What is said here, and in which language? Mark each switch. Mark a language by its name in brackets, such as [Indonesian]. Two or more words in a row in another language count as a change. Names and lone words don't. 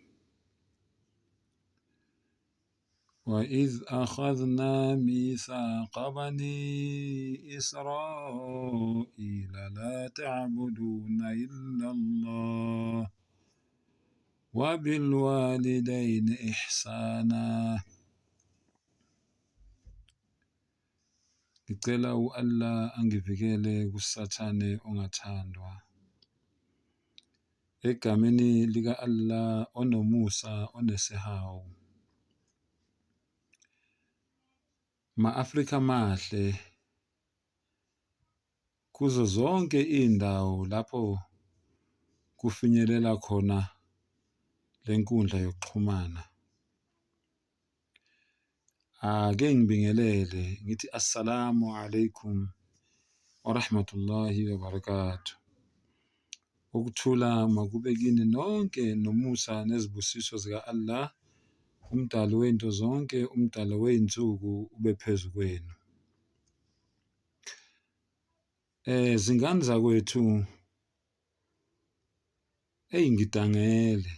[Arabic] وإذ أخذنا ميثاق بني إسرائيل لا تعبدون إلا الله وبالوالدين إحسانا. [Zulu] Ngicela u-Allah angivikele kusathane ongathandwa. Egameni lika-Allah onomusa onesihawu. Ma-Afrika mahle kuzo zonke indawo lapho kufinyelela khona lenkundla yokuxhumana. Ake ngibingelele ngithi [Arabic] السلام عليكم ورحمة الله وبركاته. [Zulu] Ukuthula makube kini nonke nomusa nezibusiso zika-Allah, umdali wento zonke, umdali wey'nsuku ube phezu kwenu. Zingane zakwethu ngidangele.